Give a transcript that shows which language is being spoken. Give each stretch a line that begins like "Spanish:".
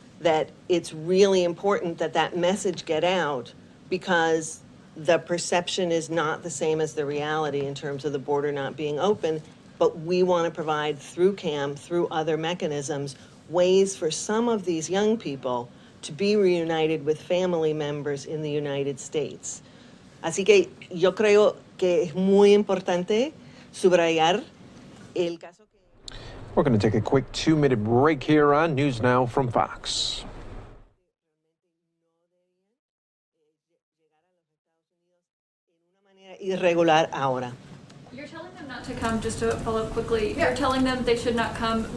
English: that it's really important that that message get out, because the perception is not the same as the reality in terms of the border not being open. But we want to provide through CAM, through other mechanisms, ways for some of these young people to be reunited with family members in the United States.
Spanish: Así que yo creo que es muy importante subrayar el caso que...
English: We're going to take a quick 2-minute break here on News Now from Fox.
Spanish: irregular ahora.
English: You're telling them not to come, just to follow up quickly, you're telling them they should not come.